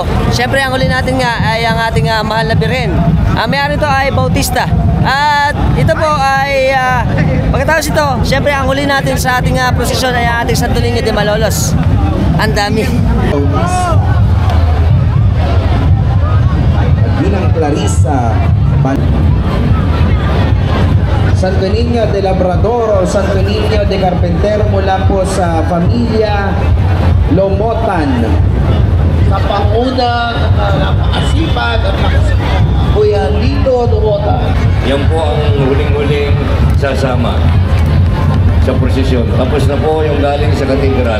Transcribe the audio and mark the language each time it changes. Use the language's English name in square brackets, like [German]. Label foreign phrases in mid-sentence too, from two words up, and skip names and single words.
[Filipino] Siyempre ang huli natin nga ay ang ating mahal na birhen. Ang mayari ito ay Bautista. At ito po ay pagkatapos ito, siyempre ang huli natin sa ating prosesyon ay ang ating Santo Niño de Malolos. Ang dami. Bilang Clarissa Santo Niño de Labrador o Santo Niño de Carpintero mula po sa pamilya Lomotan. Sa panguna, napakasipag at Kuya Lito Lomotan. Yan po ang huling-huling sasama sa prosesyon. Tapos na po yung galing sa katedral.